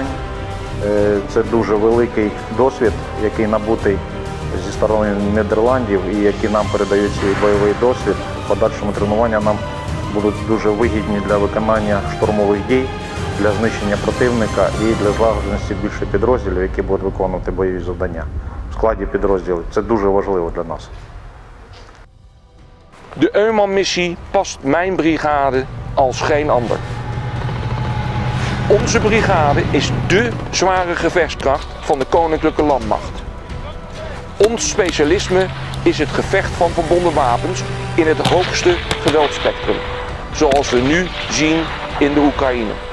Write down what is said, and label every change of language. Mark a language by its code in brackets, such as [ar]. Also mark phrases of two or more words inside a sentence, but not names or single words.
[uk] Це дуже великий досвід, який набутий зі сторони Нідерландів і які нам передають свій бойовий досвід. Подальшому тренування нам будуть дуже вигідні для виконання штурмових дій, для знищення противника і для злагодженості більше підрозділів, які будуть виконувати бойові завдання в складі підрозділів. Це дуже важливо для нас. [nl] De EUMAM-missie past mijn brigade als geen ander. Onze brigade is dé zware gevechtskracht van de Koninklijke Landmacht. Ons specialisme is het gevecht van verbonden wapens in het hoogste geweldspectrum, zoals we nu zien in de Oekraïne.